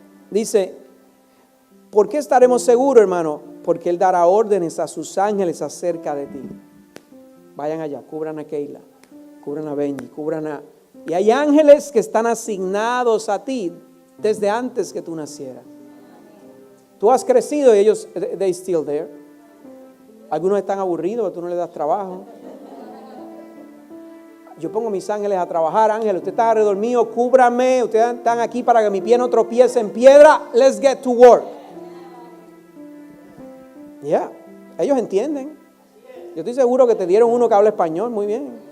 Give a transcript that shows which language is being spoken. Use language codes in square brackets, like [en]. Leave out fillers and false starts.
[es] Dice, ¿por qué estaremos seguros, hermano? Porque Él dará órdenes a sus ángeles acerca de ti. Vayan allá, cubran a Keila, cubran a Benji, cubran a... Y hay ángeles que están asignados a ti desde antes que tú nacieras. Tú has crecido y ellos, [en] they still there. [es] Algunos están aburridos, tú no les das trabajo. Yo pongo mis ángeles a trabajar. Ángel, usted está alrededor mío, cúbrame. Ustedes están aquí para que mi pie no tropiece en piedra. [en] Let's get to work. [es] Ya, ellos entienden. Yo estoy seguro que te dieron uno que habla español muy bien.